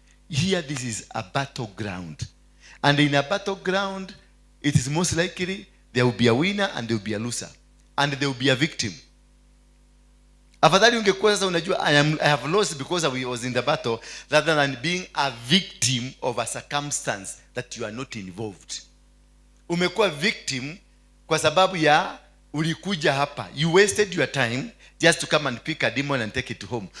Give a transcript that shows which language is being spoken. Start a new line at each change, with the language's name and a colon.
English: Here this is a battleground. And in a battleground, it is most likely there will be a winner and there will be a loser. And there will be a victim.
Swahili: Afadhali ungekuwa sasa unajua
English: I have lost because I was in the battle rather than being a victim of a circumstance that you are not involved.
Swahili: Umekuwa victim kwa sababu ya ulikuja hapa.
English: You wasted your time just to come and pick a demon and take it home.